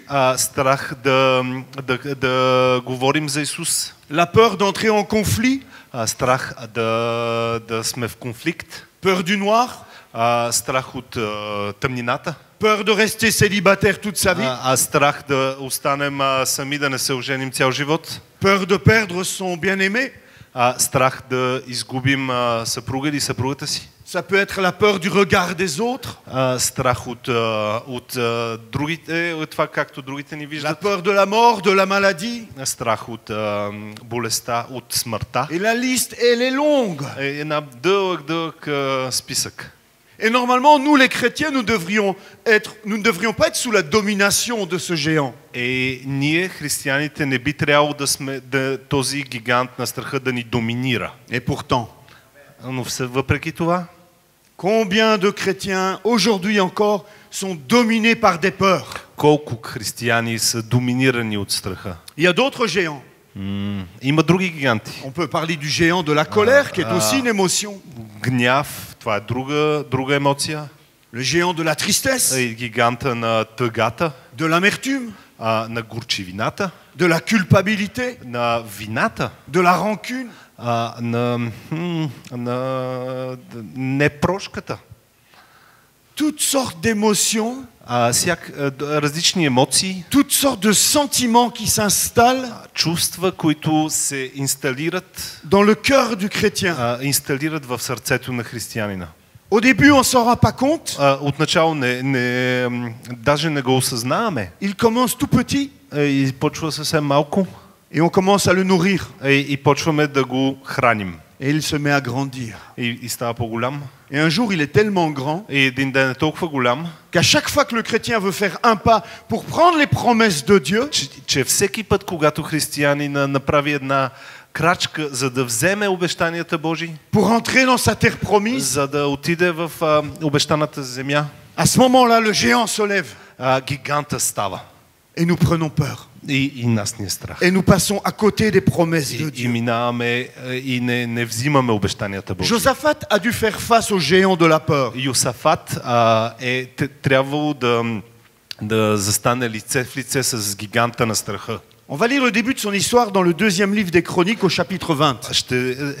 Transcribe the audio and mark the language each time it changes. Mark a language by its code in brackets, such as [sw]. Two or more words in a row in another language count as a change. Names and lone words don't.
[bg] страх да говорим за Исус, [fr] la peur d'entrer en conflit, [bg] страх да сме в конфликт, [fr] peur du noir, [bg] страх от тъмнината, [fr] peur de rester célibataire toute sa vie, [bg] страх да останем сами, да не се оженим цял живот, [fr] peur de perdre son bien-aimé. [bg] страх да изгубим съпруга или съпругата си. [fr] Ça peut être la peur du regard des autres, [bg] Страх от другите, от това както другите ни [fr] la [bg] виждат. [fr] peur de la mort, de la maladie. [bg] Страх от болестта, от смъртта. [fr] Et la liste, elle est longue. [bg] Една дълъг списък. [fr] Et normalement, nous les chrétiens, nous ne devrions pas être sous la domination de ce géant. [bg] Ние, християните, не би трябвало този гигант на страха да ни доминира. [fr] Et pourtant, [bg] Но въпреки това, [fr] combien de chrétiens aujourd'hui encore sont dominés par des peurs? [bg] колко християни са доминирани от страха? [fr] Il y a d'autres géants. [bg] Има други гиганти. [fr] On peut parler du géant de la colère, qui est aussi une émotion. [bg] Гняв, това е друга емоция. [fr] Le géant de la tristesse, [bg] Гиганта на тъгата, [fr] de l'amertume, [bg] на горчивината, [fr] de la culpabilité, [bg] на вината, [fr] de la rancune. [bg] на непрошката. [fr] Toutes sortes d'émotions, [bg] различни емоции, [fr] toutes sortes de sentiments qui s'installent [bg] чувства, които се инсталират, [fr] dans le cœur du chrétien. [bg] инсталират в сърцето на християнина. [fr] Au début, on s'en rend pas compte. [bg] Отначало даже не го осъзнаваме. [fr] Il commence tout petit [bg] И почва съвсем малко. [fr] et on commence à le nourrir. [bg] И почваме да го храним. [fr] Et il se met à grandir. [bg] И става по-голям. [fr] Et un jour, il est tellement grand [bg] И един ден е толкова голям, [fr] qu'à chaque fois que le chrétien veut faire un pas pour prendre les promesses de Dieu, [bg] че всеки път, когато християнин направи една крачка, за да вземе обещанията Божии, [fr] pour entrer dans sa terre promise, [bg] за да отиде в обещаната земя, [fr] à ce moment-là, le géant se lève [bg] гиганта става. [fr] et nous prenons peur. [bg] И нас ни е страх. [fr] Et nous passons à côté des promesses de [bg] И [fr] Dieu. [bg] минаваме и не взимаме обещанията Божии. [fr] Josaphat a dû faire face au géant de la peur. [bg] Йосафат трябвало да застане лице в лице с гиганта на страха. [fr] On va lire le début de son histoire dans le deuxième livre des Chroniques au chapitre 20.